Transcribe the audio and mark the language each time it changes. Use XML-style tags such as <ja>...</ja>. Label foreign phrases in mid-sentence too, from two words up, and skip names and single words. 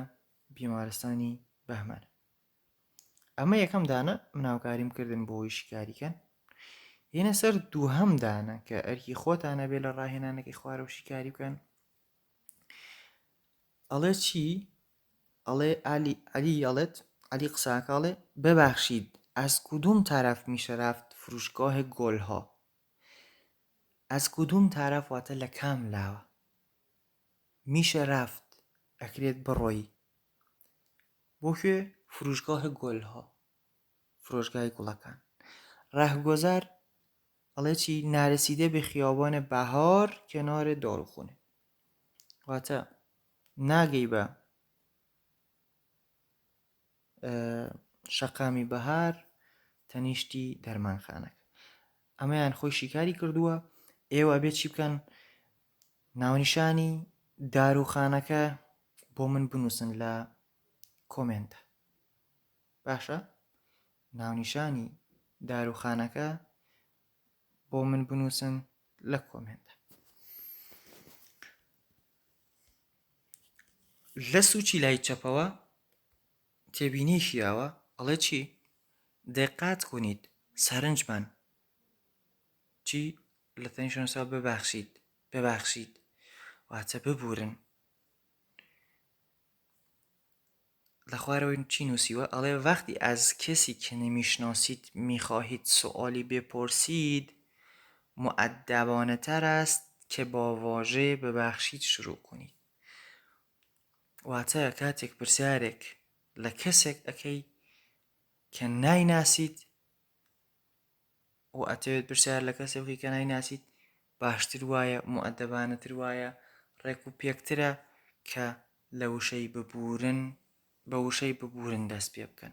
<ckb>بیمارستانی بەهمەن. ئەمە یەکەم دانە مناوکاریم کردن بۆ ئەوی شیکاریکەن. هێنە سەر دووهەم دانە کە ئەرکی خۆتانە بێ لە ڕاهێنانەکەی خوارە و شیکاری بکەن. ئەڵێ چی؟ ئەڵێ علی قساکاڵێ</ckb> <fa>ببخشید از کدوم طرف میشه رفت فروشگاه گلها؟ از کدوم طرف</fa> <ckb>واتە لە کام لاوە.</ckb> <fa>میشه رفت</fa> <ckb>ئەکرێت بڕۆی بۆ کوێ؟</ckb> <fa>فروشگاه گلها،</fa> <ckb>فرۆشگای گوڵەکان. ڕاهگۆزار ئەڵێ چی؟</ckb> <fa>نارسیده به خیابان بهار کنار داروخونه.</fa> <ckb>واتە ناگەی بە شەقامی بەهار تەنیشتی دەرمانخانەکە. ئەمەیان خۆی شیکاری کردووە. ئێوە بێت چی بکەن؟ ناونیشانی داروخانەکە بۆ من بنووسن لە کۆمنتە. باشە؟ ناونیشانی داروخانەکە بۆ من بنووسن لە کۆمنتە. لە سوچی لای چەپەوە تێبینیشیاوە. ئەڵێ چی؟</ckb> <fa>دقت کنید</fa> <ckb>سەرنجمان. چی؟ لە تەنیشەنووسا ببخشید واتە ببورن. لە خوارەوەی چی نووسیوە؟</ckb> <fa>ئەڵێ وقتی از کسی که نمیشناسید میخواهید سوالی بپرسید مؤدبانه تر است که با واژه ببخشید شروع کنید.</fa> <ckb>واتە کاتێک پرسیارێک لە کەسێک ئەەکەی کە نایناسیت و ئەتەوێت پرسیار لە کەسێک بکەی کە نایناسیت، باشتر وایە، مؤدبانەتر وایە، ڕێک و پێکترە کە لە وشەی ببورن دەست پێ بکەن.</ckb>